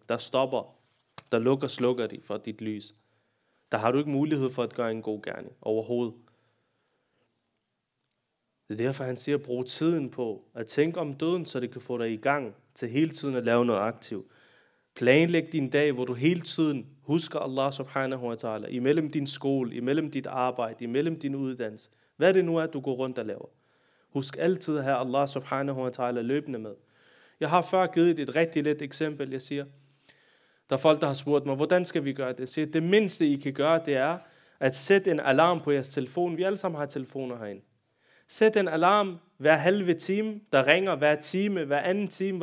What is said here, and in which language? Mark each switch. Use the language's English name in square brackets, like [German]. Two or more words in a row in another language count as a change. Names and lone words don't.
[Danish] Der stopper, der slukker de for dit lys. Der har du ikke mulighed for at gøre en god gerning overhovedet. Det er derfor, han siger, brug tiden på at tænke om døden, så det kan få dig i gang til hele tiden at lave noget aktivt. Planlæg din dag, hvor du hele tiden husker [Arabic] الله سبحانه وتعالى, [Danish] imellem din skole, imellem dit arbejde, imellem din uddannelse. Hvad det nu er, du går rundt og laver. Husk altid at have [Arabic] الله سبحانه وتعالى [Danish] løbende med. Jeg har før givet et rigtig let eksempel. Jeg siger, der er folk, der har spurgt mig, hvordan skal vi gøre det? Jeg siger, det mindste, I kan gøre, det er at sætte en alarm på jeres telefon. Vi alle sammen har telefoner herinde. Sæt en alarm hver halve time, der ringer hver time, hver anden time.